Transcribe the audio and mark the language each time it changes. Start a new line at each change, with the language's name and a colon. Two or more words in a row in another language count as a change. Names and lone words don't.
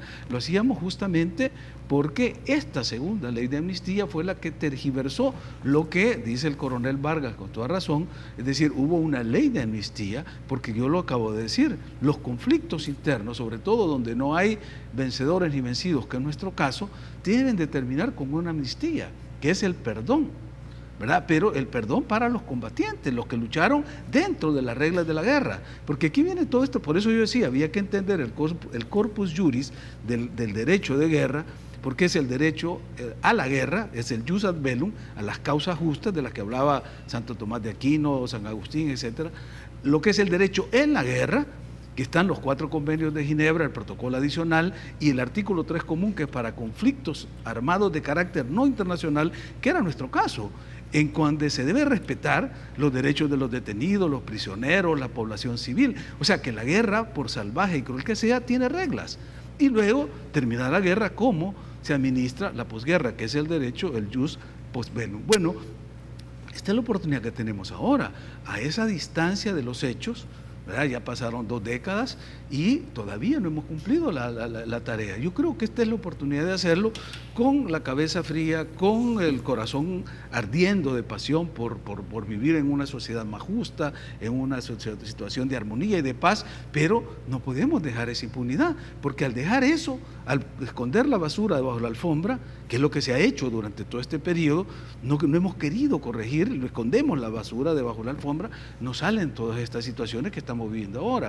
Spanish: lo hacíamos justamente porque esta segunda ley de amnistía fue la que tergiversó lo que dice el coronel Vargas con toda razón, es decir, hubo una ley de amnistía, porque yo lo acabo de decir, los conflictos internos, sobre todo donde no hay vencedores ni vencidos, que en nuestro caso, deben de terminar con una amnistía, que es el perdón, ¿verdad? Pero el perdón para los combatientes, los que lucharon dentro de las reglas de la guerra, porque aquí viene todo esto, por eso yo decía, había que entender el
Latin: corpus juris
Spanish: del derecho de guerra, porque es el derecho a la guerra, es el
Latin: jus ad bellum,
Spanish: a las causas justas de las que hablaba Santo Tomás de Aquino, San Agustín, etcétera, lo que es el derecho en la guerra, que están los 4 convenios de Ginebra, el protocolo adicional y el artículo 3 común, que es para conflictos armados de carácter no internacional, que era nuestro caso, en cuando se debe respetar los derechos de los detenidos, los prisioneros, la población civil. O sea que la guerra, por salvaje y cruel que sea, tiene reglas. Y luego termina la guerra, como se administra la posguerra, que es el derecho, el
Latin: jus post bellum.
Spanish: Bueno, esta es la oportunidad que tenemos ahora, a esa distancia de los hechos, ¿verdad? Ya pasaron 2 décadas y todavía no hemos cumplido la tarea. Yo creo que esta es la oportunidad de hacerlo con la cabeza fría, con el corazón ardiendo de pasión por vivir en una sociedad más justa, en una situación de armonía y de paz, pero no podemos dejar esa impunidad, porque al dejar eso, al esconder la basura debajo de la alfombra, que es lo que se ha hecho durante todo este periodo, no hemos querido corregir, lo escondemos la basura debajo de la alfombra, nos salen todas estas situaciones que estamos viviendo ahora.